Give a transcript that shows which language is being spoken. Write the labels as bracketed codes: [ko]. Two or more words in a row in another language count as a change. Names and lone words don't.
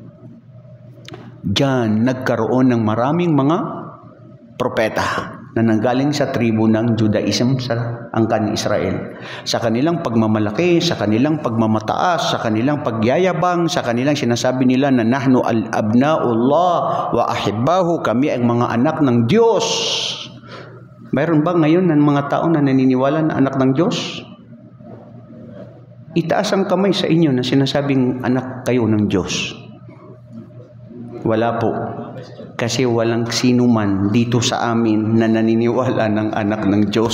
[tl] Dyan nagkaroon ng maraming mga propeta na nanggaling sa tribo ng Judaism sa angkan ni Israel. Sa kanilang pagmamalaki, sa kanilang pagmamataas, sa kanilang pagyayabang, sa kanilang sinasabi nila na [ar] نحن أبناء الله وأحباؤه, [tl] kami ang mga anak ng Diyos. Mayroon ba ngayon ng mga tao na naniniwala na anak ng Diyos? Itaas ang kamay sa inyo na sinasabing anak kayo ng Diyos. Wala po. Kasi walang sino man dito sa amin na naniniwala ng anak ng Diyos.